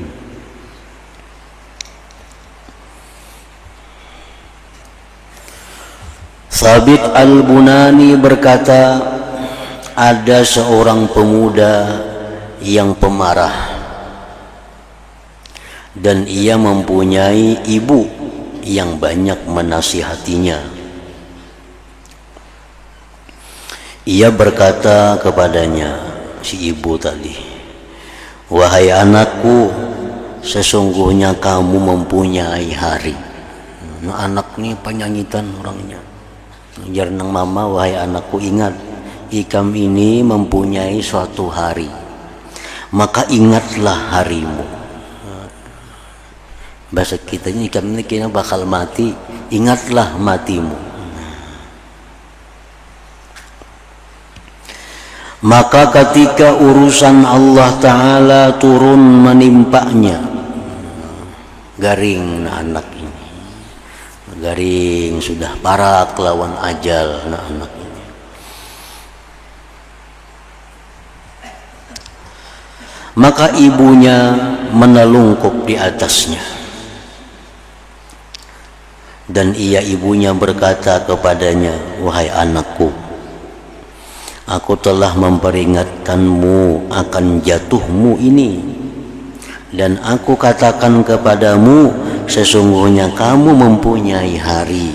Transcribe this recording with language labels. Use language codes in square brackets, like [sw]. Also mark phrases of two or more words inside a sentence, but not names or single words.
[id] Sabit Al-Bunani berkata, ada seorang pemuda yang pemarah dan ia mempunyai ibu yang banyak menasihatinya. Ia berkata kepadanya, si ibu tadi, wahai anakku, sesungguhnya kamu mempunyai hari. [bjn] Nah, anak ini penyanyitan orangnya. Ujar nang mama, wahai anakku, ingat, ikam ini mempunyai suatu hari, maka ingatlah harimu. Bahasa kitanya, ikam ini kena bakal mati, ingatlah matimu. Maka ketika urusan Allah Ta'ala turun menimpanya, garing anak ini, garing sudah parak lawan ajal anak ini. [id] Maka ibunya menelungkup di atasnya, dan ibunya berkata kepadanya, wahai anakku, aku telah memperingatkanmu akan jatuhmu ini, dan aku katakan kepadamu, sesungguhnya kamu mempunyai hari.